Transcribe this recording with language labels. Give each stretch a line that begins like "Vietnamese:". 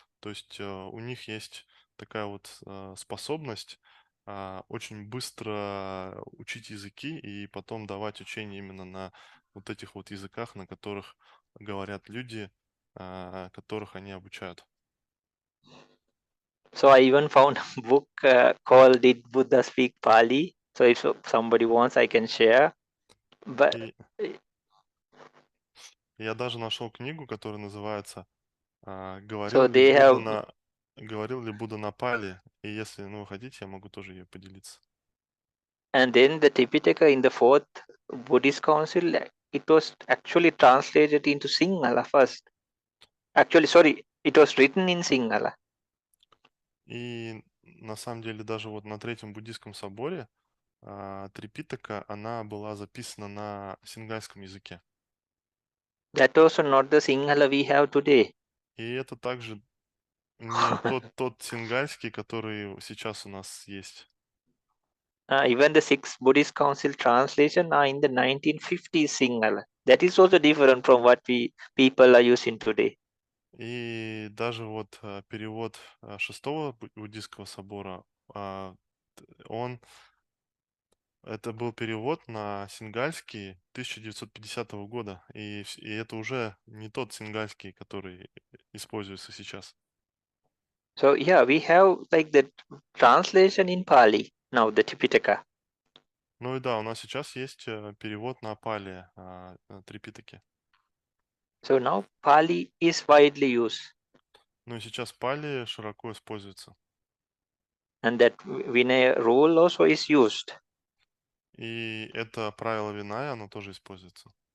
Russian: То есть у них есть такая вот способность очень быстро учить языки и потом давать учение именно на вот этих вот языках, на которых говорят люди, которых они обучают.
English: So I even found a book called "Did Buddha Speak Pali?" So if somebody wants, I can share. But
Russian: И я даже нашел книгу, которая называется
English: so they have,
Russian: Говорил ли Будда на пали? И если, ну, вы хотите, я могу тоже ее поделиться.
English: and then the Tipitaka in the fourth Buddhist Council, it was actually translated into Sinhala first. Actually, sorry, it was written in Sinhala.
Russian: И на самом деле даже вот на Третьем буддийском соборе Трипитака, она была записана на сингальском языке.
English: That was not the Sinhala we have today.
Russian: И это также не тот сингальский, который сейчас у нас есть.
English: Even the sixth Buddhist Council translation are in the 1950s Sinhala. That is also different from what people are using today.
Russian: И даже вот перевод шестого буддийского собора, это был перевод на сингальский 1950 года, и это уже не тот сингальский, который используется сейчас.
English: So yeah, we have like the translation in Pali now, the Tipitaka.
Russian: Ну и да, у нас сейчас есть перевод на пали Трипитаки.
English: So now Pali is widely used,
Russian: Ну и сейчас пали широко используется.
English: and that Vinaya rule also is used.
Russian: И это правило Виная, оно тоже используется.